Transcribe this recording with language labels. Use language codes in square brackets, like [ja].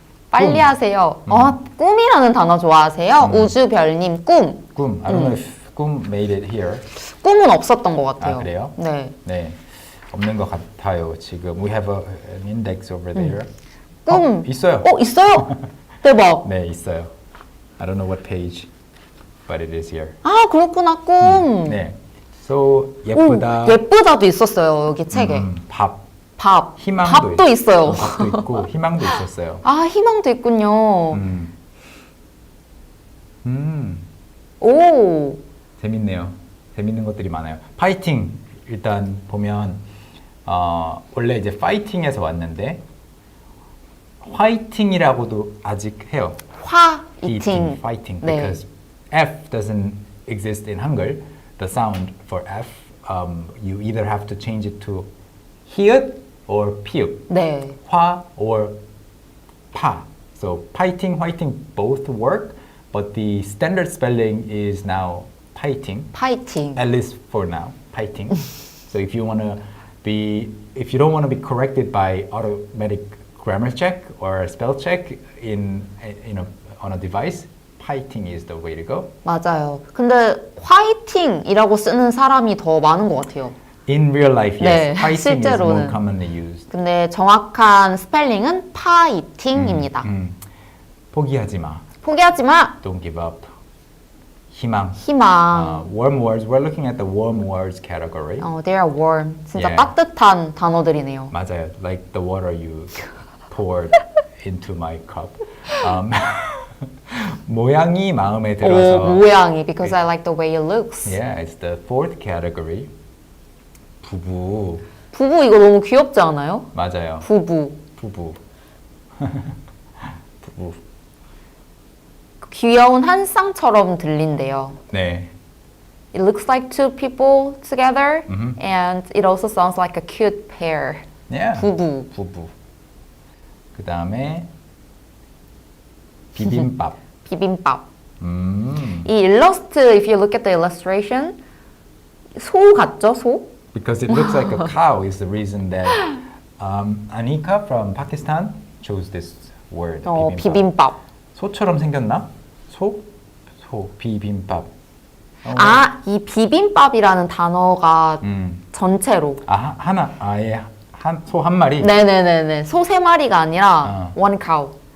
[ko] 빨리 하세요. 꿈이라는 단어 좋아하세요? 우주별님 꿈. [en] I don't know if 꿈 made it here. [ko] 꿈은 없었던 것 같아요. 그래요? 네. 없는 것 같아요. 지금 [en] we have an index over there. [ko] 꿈. 있어요. 있어요? 대박. 네, 있어요. [en] I don't know what page. but it is here. [ko] 아, 그렇구나, 꿈. 네. So 오, 예쁘다. 예쁘다도 있었어요, 여기 책에. 밥. 밥. 희망도 밥도 있어요. 밥도 있고 희망도 있었어요. 아, 희망도 있군요. 오. 재밌네요. 재밌는 것들이 많아요. 파이팅 일단 보면 원래 이제 파이팅에서 왔는데 화이팅이라고도 아직 해요. 화이팅. [en] fighting, [ko] 네. [en] because F doesn't exist in Hangul. The sound for F, you either have to change it to 히읗 or 피읍. [ko] 네. 화 or 파. [en] So fighting, whiting both work, but the standard spelling is now fighting. [ko] 파이팅. [en] At least for now, fighting. So if you don't want to be corrected by automatic grammar check or spell check on a device, fighting is the way to go. [ko] 맞아요. 근데 화이팅이라고 쓰는 사람이 더 많은 것 같아요. [en] In real life, [ko] 네, [en] yes, fighting is [ko] 실제로는. [en] more commonly used. [ko] 근데 정확한 스펠링은 파이팅입니다. 포기하지 마. 포기하지 마. [en] Don't give up. 희망. [ko] 희망. [en] Warm words. We're looking at the warm words category. They are warm. [ko] 진짜 [en] Yeah. [ko] 따뜻한 단어들이네요. 맞아요. [en] Like the water you poured into my cup. [ko] 모양이 마음에 들어서. 오, 모양이. [en] Because I like the way it looks. Yeah, it's the fourth category. [ko] 부부. 부부 이거 너무 귀엽지 않아요? 맞아요. 부부. 부부. 부부. 귀여운 한 쌍처럼 들린대요. 네. [en] It looks like two people together, and it also sounds like a cute pair. Yeah. [ko] 부부. 부부. 그 다음에 비빔밥. 비빔밥. 이 일러스트, [en] if you look at the illustration, [ko] 소 같죠? 소? [en] Because it looks like a cow is the reason that Anika from Pakistan chose this word. [ko] 비빔밥. 소처럼 생겼나? 소? 비빔밥. 아, 이 비빔밥이라는 단어가 전체로. 하나, 아예 소 한 마리? 네네네네. 소 세 마리가 아니라 [en] one cow.